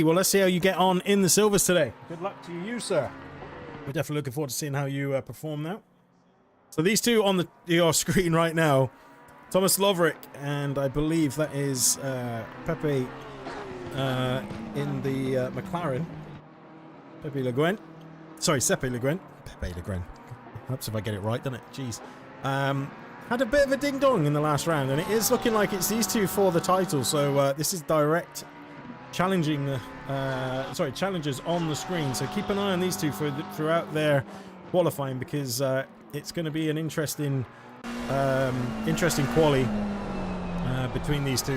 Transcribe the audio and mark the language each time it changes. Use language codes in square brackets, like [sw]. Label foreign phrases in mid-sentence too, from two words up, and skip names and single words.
[en] Well, let's see how you get on in the silvers today. Good luck to you, sir. We're definitely looking forward to seeing how you perform now. So these two on your screen right now, Thomas Loverick, and I believe that is Pepe in the McLaren. Pepe Le Guen. Sorry, Sepe Le Guen. Pepe Le Guen. Helps if I get it right, doesn't it? Jeez. Had a bit of a ding-dong in the last round, and it is looking like it's these two for the title. So this is direct challengers on the screen. So keep an eye on these two throughout their qualifying, because it's going to be an interesting quali between these two.